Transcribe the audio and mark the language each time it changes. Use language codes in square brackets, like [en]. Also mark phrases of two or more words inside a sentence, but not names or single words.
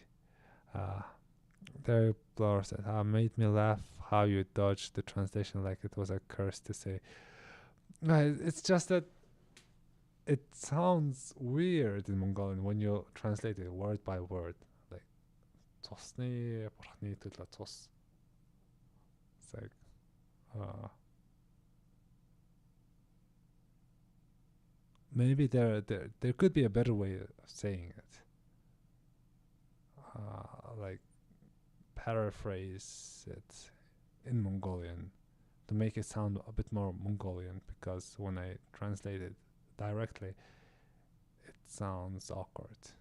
[en] Derek Blower said, made me laugh how you dodged the translation like it was a curse to say. It's just that it sounds weird in Mongolian when you translate it word by word. Like, tosni [mn] бурхны төлөө цус. [en] It's like, maybe there could be a better way of saying it. Like, paraphrase it in Mongolian to make it sound a bit more Mongolian, because when I translate it directly, it sounds awkward.